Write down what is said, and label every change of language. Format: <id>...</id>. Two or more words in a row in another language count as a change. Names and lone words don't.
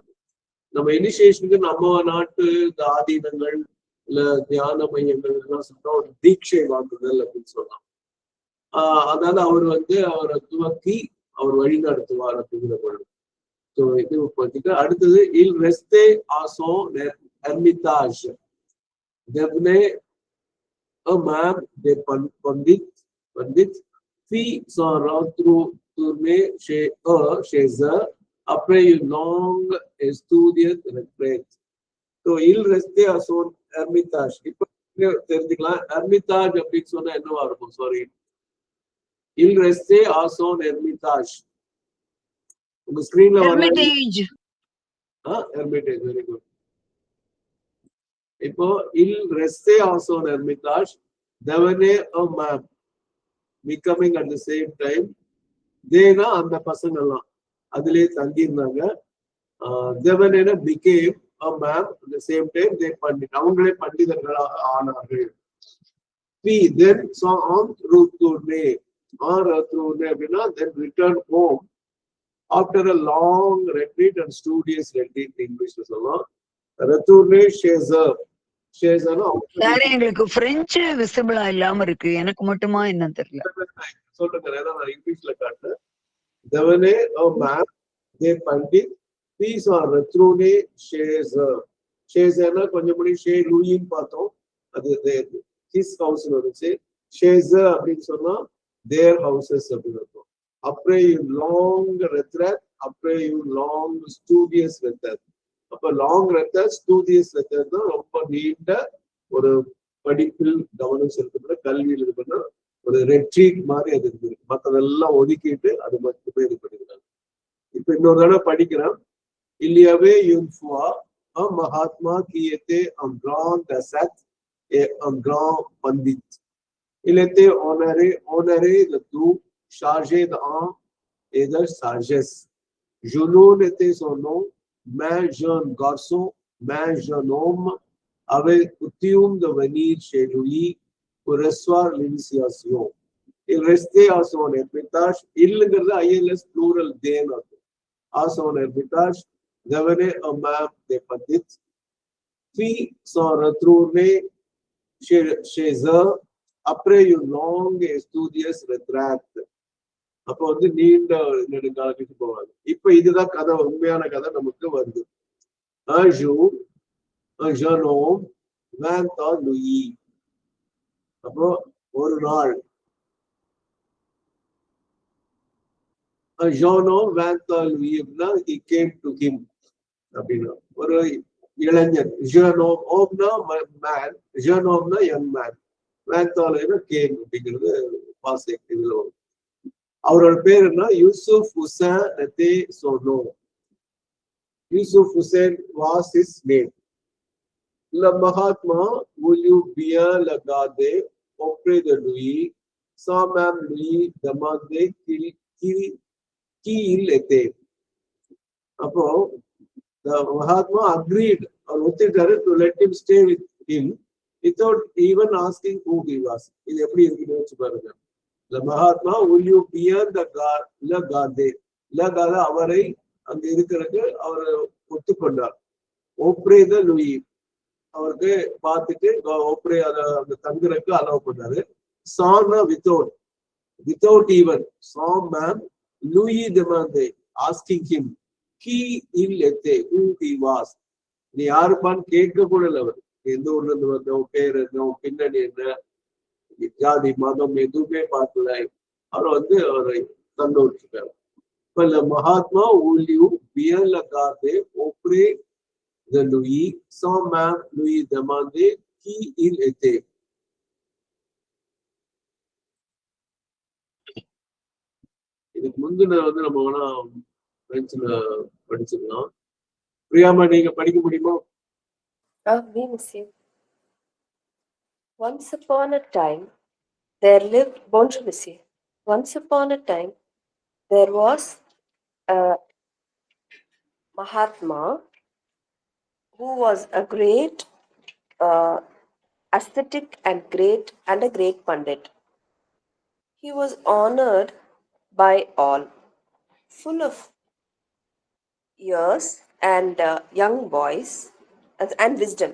<ta>நம்ம இனிஷியேஷனுக்கு நம்ம நாட்டு ஆதீனங்கள் இல்ல தியான மையங்கள் எல்லாம் சொல்றோம் ஒரு தீட்சை வாங்குதல் அப்படின்னு சொல்லலாம். அதாவது அவர் வந்து அவரை துவக்கி அவர் வழி நடத்துவார் அப்படிங்கிற பொருள்.</ta> <fr>ஸோ இது பார்த்துட்டு அடுத்தது il restait à son ermitage devenait un membre des pandits fit son retourner chez eux après une longue et studieuse retraite. ஸோ il restait à son ermitage.</fr> <ta>இப்ப தெரிஞ்சுக்கலாம் ermitage அப்படின்னு சொன்னா என்னவா இருக்கும். சாரி,</ta> <fr>il restait à son ermitage.</fr> <ta>உங்க ஸ்கிரீன்ல Hermitage. Hermitage,</ta> <en>very good.</en> <fr>இப்போ il restait à son ermitage devenait un membre</fr> <en>becoming at the same time.</en> <ta>தேனா அந்த பசங்க எல்லாம் அதுலயே தங்கியிருந்தாங்க.</ta> <en>devenait became a member at the same time they pandit,</en> <ta>அவங்களே பண்டிதர்களாக ஆனார்கள்.</ta> <en>Then saw</en> <fr>on retourner</fr> <en>அப்படின்னா then return home after a long retreat and studious retreat</en> <ta>இங்கிலீஷ்ல சொல்லலாம்.</ta> <fr>retourner chez eux, chez eux</fr> <ta>சார் எங்களுக்கு பிரெஞ்சு விசிபிளா இல்லாம இருக்கு, எனக்கு மட்டுமா என்ன தெரியல. சொல்லுங்க, நான் இங்கிலீஷ்ல காட்டுறேன். devenait a member they pandit.</ta> <en>These are</en> <fr>retourner chez eux. chez eux</fr> <ta>கொஞ்சம் முடி ஷே லூயின்னு பார்த்தோம், அது</ta> <en>his house</en> <ta>வந்துச்சு.</ta> <fr>chez eux</fr> <ta>அப்படின்னு சொன்னா</ta> <en>their houses</en> <ta>அப்படின்னு இருக்கும்.</ta> <fr>après une longue retraite, après une longue studious retraite.</fr> <ta>அப்ப</ta> <en>long retreat studious retreat</en> <ta>தான் ரொம்ப நீண்ட ஒரு படிப்பில் கவனம் செலுத்தப்பட கல்வியில் இது பண்ண ஒரு ரெட்ரீட் மாதிரி அது இருக்குது. மற்றதெல்லாம் ஒதுக்கிட்டு அது மட்டுமே இது பண்ணிக்கிறாங்க. இப்ப இன்னொரு தடவை படிக்கிறேன்.</ta> <fr>Il y avait une fois un Mahatma qui était un grand ascète et un grand pandit. Il était honoré de tout, chargé d'âme et de sagesse. Junoun était son nom, mais jeune garçon mais jeune homme avait coutume de venir chez lui pour recevoir l'initiation. Il restait à son ermitage. இல்லைங்கிறது ILS plural தேன் à son ermitage devenait un membre des pandits. Puis sont retournés chez eux après une longue et studieuse retraite.</fr> <ta>அப்போ வந்து நீண்ட நெடுங்காலத்துக்கு போவாங்க. இப்ப இதுதான் கதை, உண்மையான கதை நமக்கு வருது.</ta> <fr>Un jour, un jeune homme vint à lui.</fr> <ta>அப்போ ஒரு நாள்</ta> <fr>un jeune homme vint à lui</fr> <ta>அப்படின்னா</ta> <en>he came to him</en> <ta>அப்படின்னா ஒரு இளைஞன்.</ta> <fr>jeune homme, homme-னா man, jeune homme-னா</fr> <en>young man,</en> <fr>vint à lui</fr> <ta>came அப்படிங்கிறது பாஸ் இதுல வரும். அவரோட பேர் என்ன? யூசுப் ஹுசைன்</ta> <fr>était son nom.</fr> <en>Yusuf Hussain was his name.</en> <fr>Le Mahatma voulut bien le garder auprès de lui sans même lui demander qui il était.</fr> <en>அப்போ the Mahatma agreed or ஒத்துக்கிட்டாரு to let him stay with him without even asking who he was.</en> <ta>இது எப்படி இருக்குன்னு வச்சு பாருங்க.</ta> <fr>The Mahatma voulut bien le garder. Le garder</fr> <ta>அவரை அங்க இருக்கிறது அவர் ஒத்துக்கொண்டார்.</ta> <fr>auprès de lui</fr> <ta>அவருக்கு பார்த்துட்டு auprès அந்த தங்குறதுக்கு அலோவ் பண்ணாரு.</ta> <fr>sans</fr> <en>without even</en> <fr>sans même lui demander</fr> <en>asking him</en> <fr>qui il était,</fr> <en>who he was.</en> <ta>நீ யாருப்பான்னு கேட்க கூட இல்லை. அவர் எந்த ஊர்ல இருந்து வந்த, பேர் என்ன, பின்னணி என்ன, ஜாதி மதம் எதுவுமே பார்க்கல. அவர் வந்து அவரை தங்க விட்டுருக்காரு. இப்ப</ta> <fr>le Mahatma voulut bien le garder auprès de lui sans même lui demander qui il était.</fr> <ta>இதுக்கு முந்தின வந்து நம்ம வேணா பிரெஞ்சுல படிச்சுக்கலாம். பிரியாமா, நீங்க படிக்க முடியுமா?</ta> <fr>Oui, monsieur.</fr> <en>Once upon a time, there lived,</en> <fr>bonjour, monsieur.</fr> <en>Once upon a time, there was a Mahatma who was a great ascetic and a great Pandit. He was honored by all, full of years and young boys and wisdom.</en>